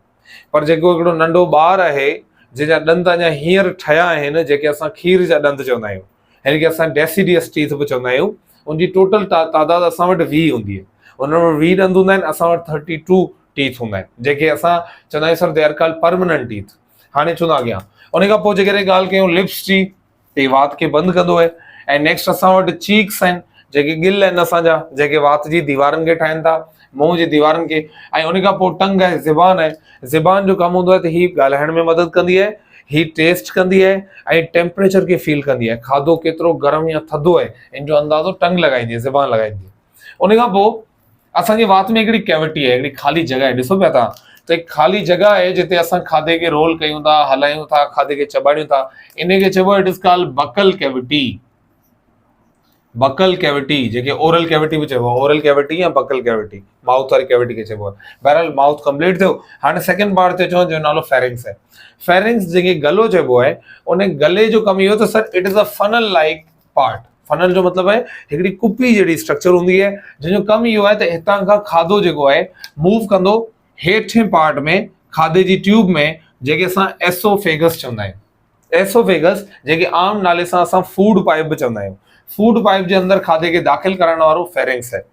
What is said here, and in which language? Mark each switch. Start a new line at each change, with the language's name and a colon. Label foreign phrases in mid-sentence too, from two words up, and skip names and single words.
Sindhi: पर जेको हिकिड़ो नंढो ॿार आहे जंहिंजा ॾंद अञा हींअर ठहिया आहिनि, जेके असां खीर जा ॾंद चवंदा आहियूं, हिनखे असां
English: deciduous teeth
Sindhi: बि चवंदा आहियूं, उनजी टोटल तादाद असां वटि 20 हूंदी आहे। उन में 20 ॾंद हूंदा आहिनि, असां वटि 32 टीथ हूंदा आहिनि, जेके असां चवंदा आहियूं
English: sir they are called permanent teeth.
Sindhi: हाणे चवंदा अॻियां उन खां पोइ जेकॾहिं ॻाल्हि कयूं लिप्स जी, त वात खे बंदि कंदो आहे। ऐं नेक्स्ट असां वटि चीक्स आहिनि, जेके गिल आहिनि असांजा, जेके वात जी दीवारनि खे ठाहिनि था, मुंहं जी दीवारनि खे। ऐं उन खां पोइ टंग आहे, ज़बान आहे। ज़बान जो कमु हूंदो आहे त हीअ ॻाल्हाइण में मदद कंदी आहे, ही टेस्ट कंदी आहे, ऐं टेम्परेचर खे फील कंदी आहे। खाधो केतिरो गरम या थधो आहे इन जो अंदाज़ो टंग लॻाईंदी आहे, ज़बान लॻाईंदी आहे। उन खां पोइ असांजी वात में हिकिड़ी कैविटी आहे, हिकिड़ी ख़ाली जॻह आहे। ॾिसो पिया तव्हां, त हिकु ख़ाली जॻह आहे जिते असां खाधे खे रोल कयूं था, हलायूं था, खाधे खे चॿाड़ियूं था। इनखे चइबो आहे
English: it is called buccal cavity. buccal cavity,
Sindhi: जेके
English: oral cavity
Sindhi: बि चइबो आहे,
English: oral cavity
Sindhi: या
English: buccal cavity,
Sindhi: माउथ वारी कैविटी खे चइबो आहे। बहरहाल माउथ कंप्लीट थियो। हाणे
English: second part
Sindhi: ते अचूं, जो नालो फेरिंग्स आहे। फेरिंग्स जेके गलो चइबो आहे, उन गले जो कमु इहो त
English: sir it is a funnel like part.
Sindhi: फनल जो मतिलबु आहे हिकिड़ी कुपी जहिड़ी स्ट्रक्चर हूंदी आहे, जंहिंजो कमु इहो आहे त हितां खां खाधो जेको आहे मूव कंदो हेठि पार्ट में, खाधे जी ट्यूब में, जेके असां एसोफेगस चवंदा आहियूं। एसोफेगस, जेके आम नाले सां असां
English: food pipe
Sindhi: बि चवंदा आहियूं।
English: food pipe
Sindhi: जे अंदरि खाधे खे दाख़िल करण वारो फेरिंग्स आहे।